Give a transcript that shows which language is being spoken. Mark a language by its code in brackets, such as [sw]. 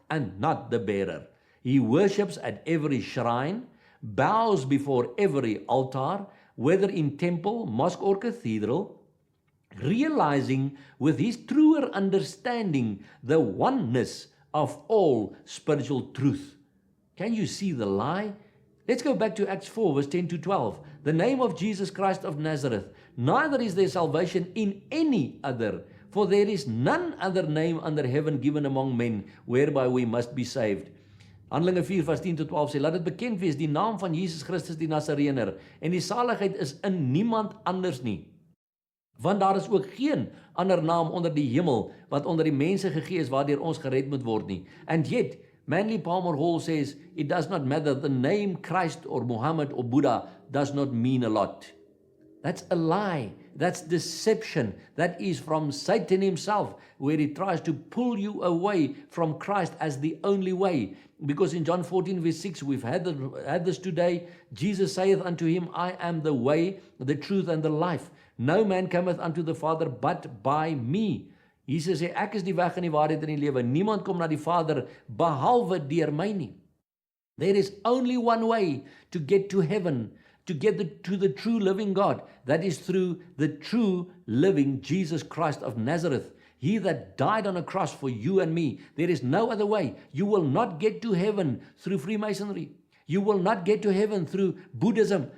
[en] and not the bearer. He worships at every shrine, bows before every altar, whether in temple, mosque, or cathedral, realizing with his truer understanding the oneness of all spiritual truth. Can you see the lie? Let's go back to Acts 4, verse 10 to 12. The name of Jesus Christ of Nazareth, neither is there salvation in any other, for there is none other name under heaven given among men, whereby we must be saved. [af] Handelinge 4 vers 10 tot 12 sê, laat dit bekend wees, die naam van Jesus Christus die Nasareëner, en die saligheid is in niemand anders nie. Want daar is ook geen ander naam onder die hemel, wat onder die mense gegee is, waardeur ons gered moet word nie. [en] And yet, Manly Palmer Hall says, it does not matter, the name Christ or Muhammad or Buddha does not mean a lot. That's a lie. That's deception. That is from Satan himself, where he tries to pull you away from Christ as the only way. Because in John 14 verse 6, we've had this today. Jesus saith unto him, I am the way, the truth, and the life. No man cometh unto the Father but by me. [af] Jesus sê, ek is die weg en die waarheid en die lewe. Niemand kom na die Vader behalwe deur my nie. [en] There is only one way to get to heaven, to get to the true living God. That is through the true living Jesus Christ of Nazareth. He that died on a cross for you and me. There is no other way. You will not get to heaven through Freemasonry. You will not get to heaven through Buddhism.